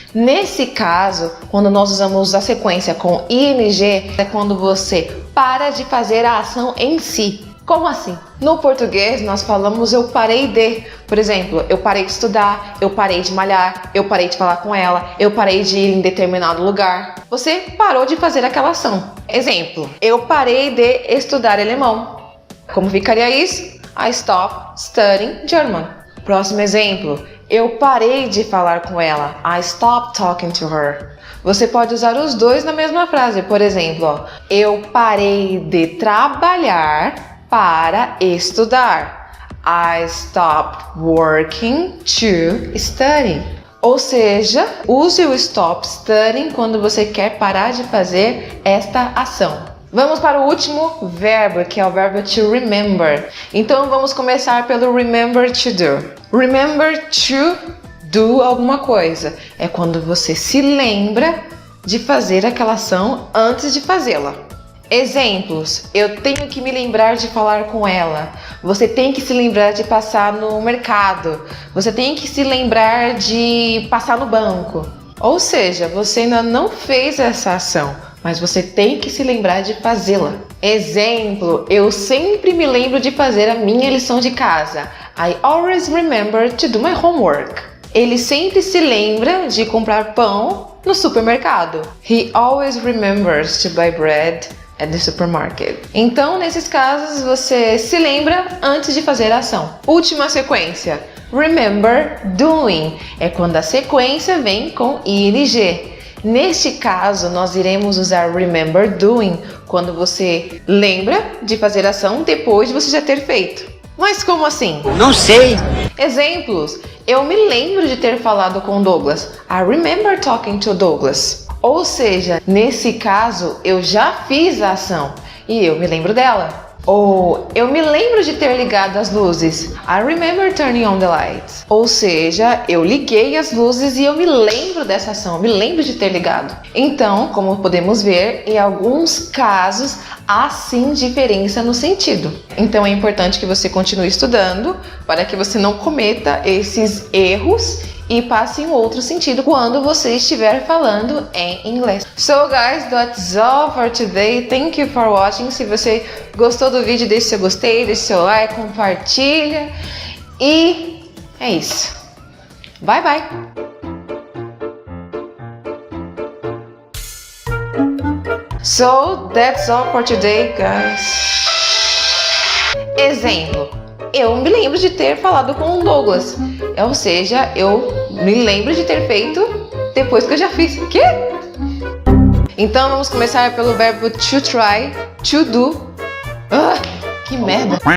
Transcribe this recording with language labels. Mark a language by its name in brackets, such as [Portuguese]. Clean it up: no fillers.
[Portuguese] Nesse caso, quando nós usamos a sequência com ing, é quando você para de fazer a ação em si. Como assim? No português, nós falamos eu parei de. Por exemplo, eu parei de estudar, eu parei de malhar, eu parei de falar com ela, eu parei de ir em determinado lugar. Você parou de fazer aquela ação. Exemplo, eu parei de estudar alemão. Como ficaria isso? [English] I stopped studying German. [Portuguese] Próximo exemplo, eu parei de falar com ela. [English] I stopped talking to her. [Portuguese] Você pode usar os dois na mesma frase. Por exemplo, eu parei de trabalhar para estudar. [English] I stopped working to study. [Portuguese] Ou seja, use o stop studying quando você quer parar de fazer esta ação. Vamos para o último verbo, que é o verbo to remember. Então vamos começar pelo remember to do. Remember to do alguma coisa. É quando você se lembra de fazer aquela ação antes de fazê-la. Exemplos: eu tenho que me lembrar de falar com ela. Você tem que se lembrar de passar no mercado. Você tem que se lembrar de passar no banco. Ou seja, você ainda não fez essa ação, mas você tem que se lembrar de fazê-la. Exemplo: eu sempre me lembro de fazer a minha lição de casa. [English] I always remember to do my homework. [Portuguese] Ele sempre se lembra de comprar pão no supermercado. [English] He always remembers to buy bread at the supermarket. [Portuguese] Então, nesses casos, você se lembra antes de fazer a ação. Última sequência. Remember doing. É quando a sequência vem com ing. Neste caso, nós iremos usar remember doing quando você lembra de fazer a ação depois de você já ter feito. Mas como assim? Não sei. Exemplos: eu me lembro de ter falado com Douglas. [English] I remember talking to Douglas. [Portuguese] Ou seja, nesse caso, eu já fiz a ação e eu me lembro dela. Ou eu me lembro de ter ligado as luzes. [English] I remember turning on the lights. [Portuguese] Ou seja, eu liguei as luzes e eu me lembro dessa ação, me lembro de ter ligado. Então, como podemos ver, em alguns casos há sim diferença no sentido. Então é importante que você continue estudando para que você não cometa esses erros e passe em outro sentido quando você estiver falando em inglês. [English] So guys, that's all for today. Thank you for watching. [Portuguese] Se você gostou do vídeo, deixe seu gostei, deixe seu like, compartilha. E é isso. Bye bye! [English] So that's all for today, guys. [Portuguese] Exemplo: eu me lembro de ter falado com o Douglas. Ou seja, eu me lembro de ter feito depois que eu já fiz. Quê? Então vamos começar pelo verbo to try, to do. Que merda!